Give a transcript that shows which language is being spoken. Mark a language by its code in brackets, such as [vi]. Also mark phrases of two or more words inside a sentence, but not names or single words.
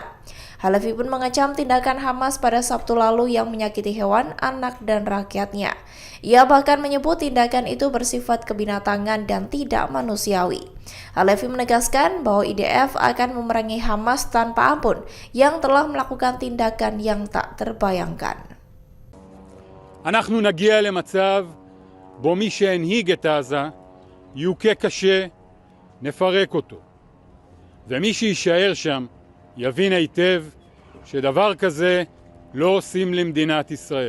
[id] Halevi pun mengecam tindakan Hamas pada Sabtu lalu yang menyakiti hewan, anak, dan rakyatnya. Ia bahkan menyebut tindakan itu bersifat kebinatangan dan tidak manusiawi. Halevi menegaskan bahwa IDF akan memerangi Hamas tanpa ampun yang telah melakukan tindakan yang tak terbayangkan. [he] אנחנו נגיע למצב בו מי שהנהיג את עזה יוכה קשה, נפרק אותו. ומי שישאר שם יבין היטב שדבר כזה לא עושים למדינת ישראל.